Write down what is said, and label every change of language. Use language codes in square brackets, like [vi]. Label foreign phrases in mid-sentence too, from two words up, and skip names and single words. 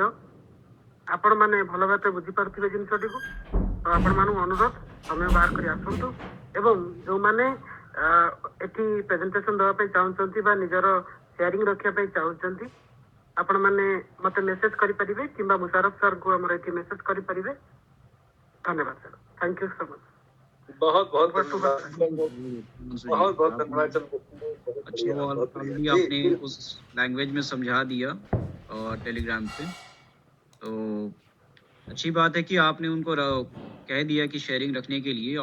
[or] ଆପଣ ମାନେ ଭଲ ଭାବରେ ବୁଝିପାରୁଥିବେ ଜିନିଷଟିକୁ। ତ ଆପଣମାନଙ୍କୁ ଅନୁରୋଧ ସମୟ ବାହାର କରି ଆସନ୍ତୁ ଏବଂ ଯୋଉମାନେ ଏଠି ପ୍ରେଜେଣ୍ଟେସନ ଦେବା ପାଇଁ ଚାହୁଁଛନ୍ତି ବା ନିଜର ସେୟାରିଂ ରଖିବା ପାଇଁ ଚାହୁଁଛନ୍ତି ଆପଣ ମାନେ ମତେ ମେସେଜ କରିପାରିବେ କିମ୍ବା ମୁଶାରଫ ସାର୍ କୁ ଆମର ଏଠି ମେସେଜ କରିପାରିବେ। [hi] धन्यवाद सर, [en] thank you so much. [hi] बहुत बहुत धन्यवाद, बहुत बहुत धन्यवाद। अच्छा वो ऑलरेडी आपने उस लैंग्वेज में समझा दिया और टेलीग्राम पे, तो अच्छी बात है कि आपने उनको कह दिया कि शेयरिंग रखने के लिए।